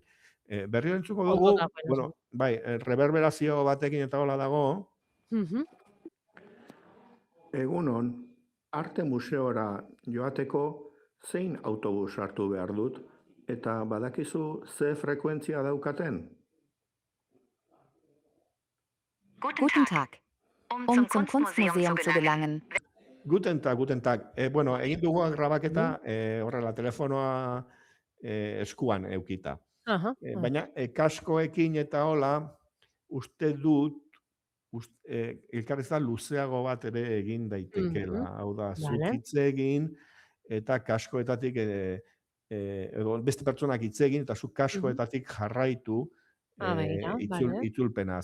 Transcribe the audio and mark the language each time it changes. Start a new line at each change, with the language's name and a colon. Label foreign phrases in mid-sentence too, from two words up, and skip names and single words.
Basque: Berriro entzuko dugu, reverberazio batekin eta hola dago. Egunon, arte museora joateko zein autobus hartu behar dut, eta badakizu ze frekuentzia daukaten?
German: Guten Tag. Um zum Kunstmuseum zu gelangen. Guten Tag.
Basque: Bueno, egin dugu grabaketa horrela telefonoa eskuan eukita. Baina kaskoekin eta hola, uste dut, elkarrezta luzeago bat ere egin daitekela. Hau da, zuk hitz egin, eta kaskoetatik, beste pertsonak hitz egin, eta zuk kaskoetatik jarraitu itzulpena.